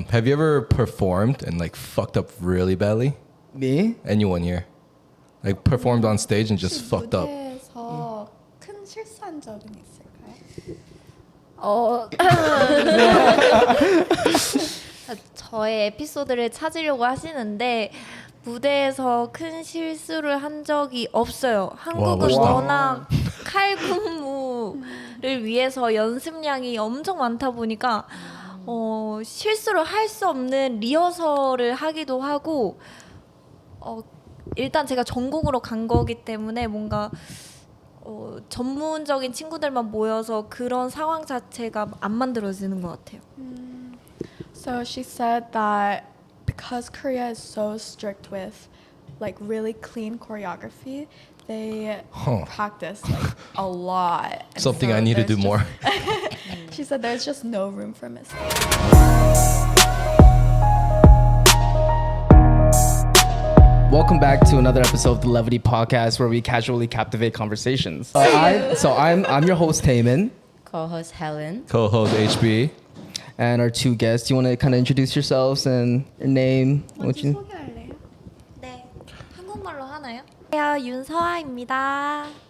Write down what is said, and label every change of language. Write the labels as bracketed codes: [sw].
[en] Have you ever performed and like fucked up really badly? Me? Anyone here? Like performed on stage and just fucked up. [ko] 무대에서 큰 실수한 적은 있을까요? 저의 에피소드를 찾으려고 하시는데 무대에서 큰 실수를 한 적이 없어요. 한국은 멋있다. 워낙 칼군무를 위해서 연습량이 엄청 많다 보니까 실수를 할 수 없는 리허설을 하기도 하고 일단 제가 전공으로 간 거기 때문에 뭔가 전문적인 친구들만 모여서 그런 상황 자체가 안 만들어지는 것 같아요. [en] So she said that because Korea is so strict with like really clean choreography, they practice like a lot. And Something so I need to do there's more. She said there's just no room for mistakes. Welcome back to another episode of the Levity podcast, where we casually captivate conversations. I'm your host Taemin, co-host Helen. Co-host HB. and our two guests. Do you want to kind of introduce yourselves and your name? [ko] 먼저 소개할래요? 네, 한국말로 하나요? 안녕하세요, 윤서아입니다.